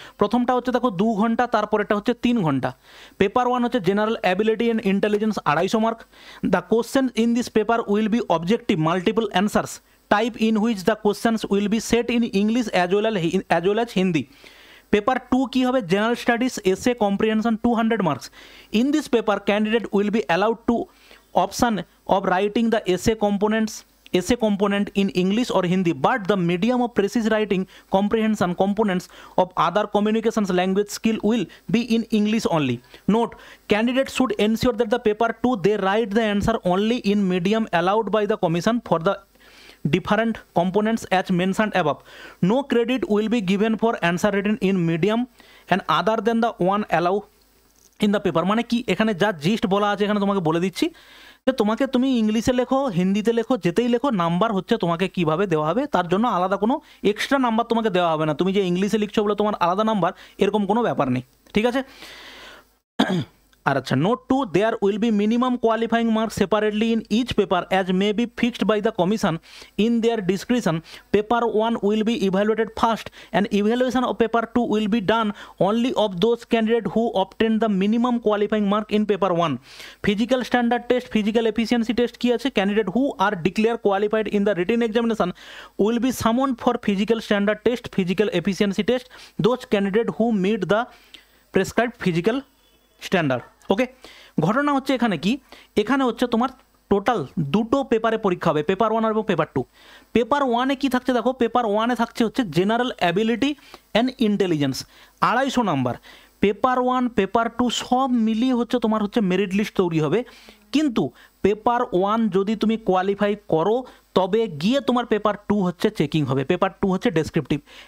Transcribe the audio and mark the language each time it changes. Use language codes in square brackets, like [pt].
[bn] প্রথমটা হচ্ছে দেখো 2 ঘন্টা, তারপরেটা হচ্ছে 3 ঘন্টা। পেপার 1 হচ্ছে general ability and intelligence 250 mark. [en] The question in this paper will be objective multiple answers type in which the questions will be set in English as well as Hindi. [bn] Paper 2 কী হবে, general studies, এসে, comprehension 200 marks. [en] In this paper candidate will be allowed to option of writing the essay component in English or Hindi, but the medium of precise writing comprehension components of other communications language skill will be in English only. Note, candidates should ensure that the paper 2 they write the answer only in medium allowed by the commission for the different components as mentioned above. No credit will be given for answer written in medium and other than the one allowed in the paper। [bn] মানে কি এখানে যা gist বলা আছে এখানে তোমাকে বলে দিচ্ছি যে তুমি ইংলিশে লেখো, হিন্দিতে লেখো, যেতেই লেখো, নাম্বার হচ্ছে তোমাকে কিভাবে দেওয়া হবে, তার জন্য আলাদা কোনো এক্সট্রা নাম্বার তোমাকে দেওয়া হবে না। তুমি যে ইংলিশে লিখছো বলে তোমার আলাদা নাম্বার, এরকম কোনো ব্যাপার নেই, ঠিক আছে। [en] আর আচ্ছা, note 2, there will be minimum qualifying marks separately in each paper as may be fixed by the commission in their description. Paper 1 will be evaluated first and evaluation of paper 2 will be done only of those candidate who obtain the minimum qualifying mark in paper 1. Physical standard test, physical efficiency test [bn] কি আছে, [en] candidate who are declared qualified in the written examination will be summoned for physical standard test, physical efficiency test, those candidate who meet the prescribed physical standard, okay. [bn] ঘটনা হচ্ছে এখানে কি, এখানে হচ্ছে তোমার total 2টো পেপারে পরীক্ষা হবে, পেপার 1 এবং পেপার 2। পেপার 1-এ কী থাকছে দেখো, পেপার 1-এ থাকছে হচ্ছে general ability and intelligence 250 number. Paper 1 paper 2 সব মিলিয়ে হচ্ছে তোমার হচ্ছে মেরিট লিস্ট তৈরি হবে, কিন্তু পেপার 1 যদি তুমি কোয়ালিফাই করো তবে গিয়ে তোমার পেপার 2 হচ্ছে চেকিং হবে, পেপার 2 হচ্ছে ডেসক্রিপটিভ।